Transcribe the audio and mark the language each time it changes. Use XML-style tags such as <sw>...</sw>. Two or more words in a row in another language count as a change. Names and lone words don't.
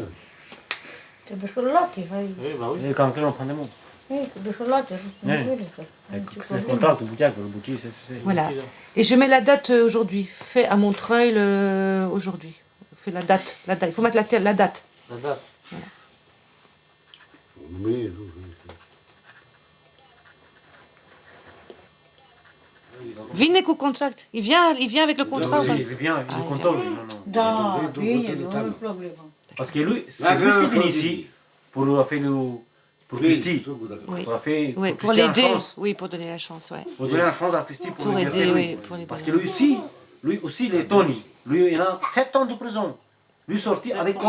<fr>T'es chocolat, Oui, bah oui. Et quand on prend des mots. Oui, t'es chocolat, C'est le contrat, le bouquet, c'est... Voilà. Et je mets la date aujourd'hui. Fait à Montreuil aujourd'hui. Fait la date. Il faut mettre la date. La date. Voilà.</fr> <ro>Vine cu contract.</ro> <fr>Il vient avec le contrat. Oui, il vient avec le contrat.</fr> <ro>Da, bine, nu e problemă.</ro> <fr>Parce que lui, c'est venu ici pour faire pour Christy. Oui, pour l'aider. Oui, pour donner la chance, ouais. Pour donner la chance à Christy pour aider, oui. Pour les parce que lui aussi, il est Tony. Lui, il a 7 ans de prison.</fr>